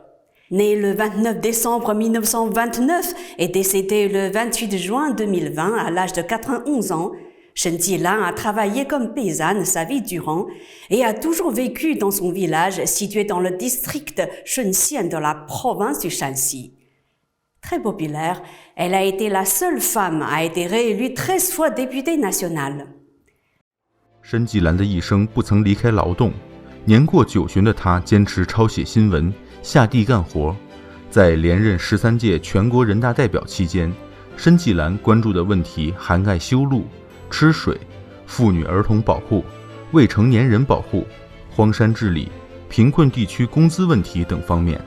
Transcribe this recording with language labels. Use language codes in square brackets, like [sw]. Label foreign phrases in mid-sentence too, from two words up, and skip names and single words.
[fr] Né le 29 décembre 1929 et décédé le 28 juin 2020 à l'âge de 91 ans, Shen Jilan a travaillé comme paysanne sa vie durant et a toujours vécu dans son village situé dans le district Shunxian de la province du Shanxi. Très populaire, elle a été la seule femme à être réélue 13 fois députée nationale. [zh] 申纪兰的一生不曾离开劳动，年过90旬的她坚持抄写新闻，下地干活。在连任13届全国人大代表期间，申纪兰关注的问题涵盖修路、吃水、妇女儿童保护、未成年人保护、荒山治理、贫困地区工资问题等方面。